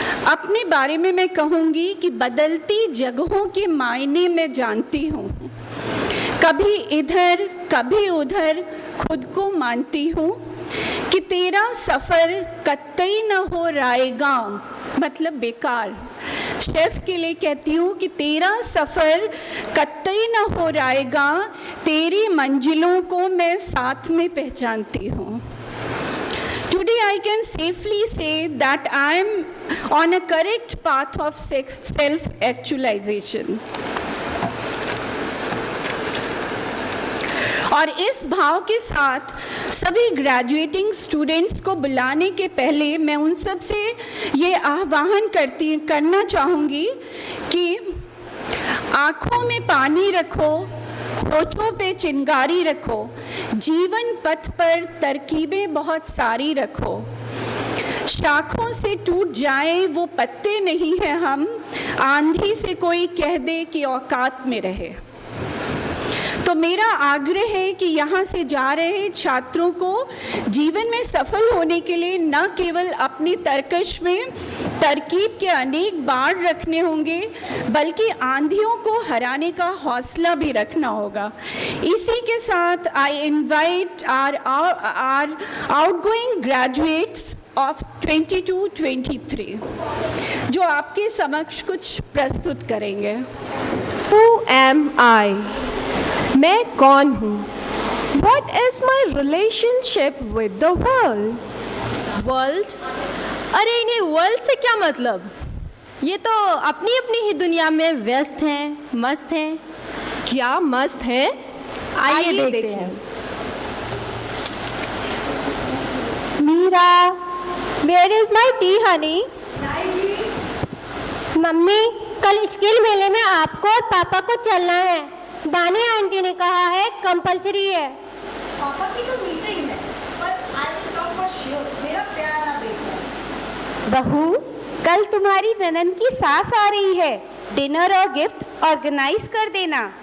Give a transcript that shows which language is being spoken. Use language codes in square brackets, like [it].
[hi] अपने बारे में मैं कहूँगी कि बदलती जगहों के मायने मैं जानती हूँ, कभी इधर कभी उधर खुद को मानती हूँ कि तेरा सफ़र कतई न हो राएगा मतलब बेकार। शेफ के लिए कहती हूँ कि तेरा सफ़र कतई न हो राएगा, तेरी मंजिलों को मैं साथ में पहचानती हूँ। [en] Today I can safely say that I am on a correct path of self-actualization. [hi] और इस भाव के साथ सभी ग्रेजुएटिंग स्टूडेंट्स को बुलाने के पहले मैं उन सब से ये आह्वान करना चाहूँगी कि आँखों में पानी रखो, होठों पे चिंगारी रखो, जीवन पथ पर तरकीबें बहुत सारी रखो, शाखों से टूट जाए वो पत्ते नहीं हैं हम, आंधी से कोई कह दे कि औकात में रहे। तो मेरा आग्रह है कि यहाँ से जा रहे छात्रों को जीवन में सफल होने के लिए न केवल अपनी तरकश में तरकीब के अनेक बाड़ रखने होंगे बल्कि आंधियों को हराने का हौसला भी रखना होगा। इसी के साथ [en] I invite our outgoing graduates of [hi] 22-23 जो आपके समक्ष कुछ प्रस्तुत करेंगे। [en] Who am I? [hi] मैं कौन हूँ? [en] What is my relationship with the world? World? [hi] अरे इन्हें वर्ल्ड से क्या मतलब? ये तो अपनी अपनी ही दुनिया में व्यस्त हैं, मस्त हैं। क्या मस्त है? आइए देखते हैं। [en] Meera, where is my tea, honey? [hi] Mummy, कल स्किल मेले में आपको और पापा को चलना है। दानी आंटी ने कहा है कंपलसरी है। पापा की तो मीटिंग है, पर [en] I will come for sure. [hi] मेरा प्यारा बेटा। बहू, कल तुम्हारी ननद की सास आ रही है, डिनर और गिफ्ट ऑर्गेनाइज कर देना।